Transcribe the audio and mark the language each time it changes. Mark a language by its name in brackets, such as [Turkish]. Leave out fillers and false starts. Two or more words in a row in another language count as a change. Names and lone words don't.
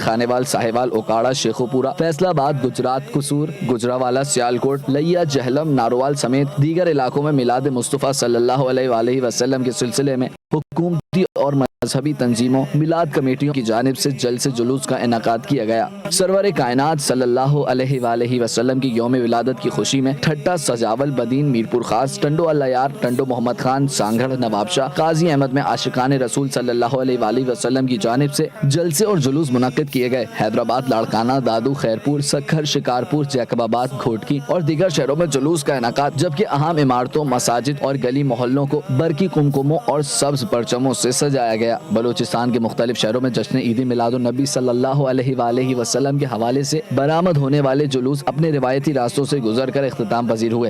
[Urdu] خانیوال، ساہیوال، اوکاڑہ، شیخوپورہ، فیصل آباد، گجرات، قصور، گوجرانوالہ، سیالکوٹ، لیہ، جہلم، نارووال سمیت دیگر علاقوں میں میلاد مصطفیٰ [Arabic] صلى الله عليه وسلم [Urdu] کے سلسلے میں حکومتی اور مذہبی تنظیموں، میلاد کمیٹیوں کی جانب سے جلسے جلوس کا انعقاد کیا گیا. سرور کائنات [Arabic] صلى الله عليه وسلم [Urdu] کی یوم ولادت کی خوشی میں ٹھٹہ, سجاول، بدین، میرپور خاص، ٹنڈو اللہ یار، ٹنڈو محمد خان، سانگھڑ، نوابشاہ, قاضی احمد میں عاشقان رسول [Arabic] صلى الله عليه وسلم [Urdu] کی جانب سے جلسے اور جلوس منعقد کیے گئے. حیدرآباد، لاڑکانہ، دادو، خیرپور، سکھر، شکارپور، جیکب آباد، گھوٹکی اور دیگر شہروں میں جلوس کا انعقاد، جبکہ اہم عمارتوں، مساجد اور گلی محلوں کو برقی قمقموں اور سبز پرچموں سے سجایا گیا. بلوچستان کے مختلف شہروں میں جشن عید میلاد النبی [Arabic] صلى الله عليه وسلم [Urdu] کے حوالے سے برآمد ہونے والے جلوس اپنے روایتی راستوں سے گزر کر اختتام پذیر ہوئے.